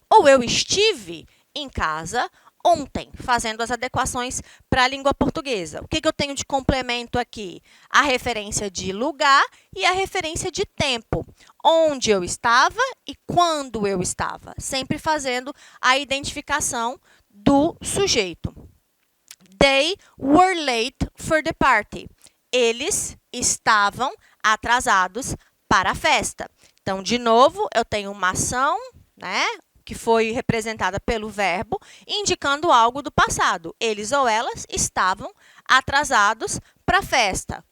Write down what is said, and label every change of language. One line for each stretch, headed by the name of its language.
Portuguese: Ou eu estive em casa ontem, fazendo as adequações para a língua portuguesa. O que eu tenho de complemento aqui? A referência de lugar e a referência de tempo. Onde eu estava e quando eu estava. Sempre fazendo a identificação do sujeito.
English: They were late for the party.
Portuguese: Eles estavam atrasados para a festa. Então, de novo, eu tenho uma ação, né, que foi representada pelo verbo, indicando algo do passado. Eles ou elas estavam atrasados para a festa.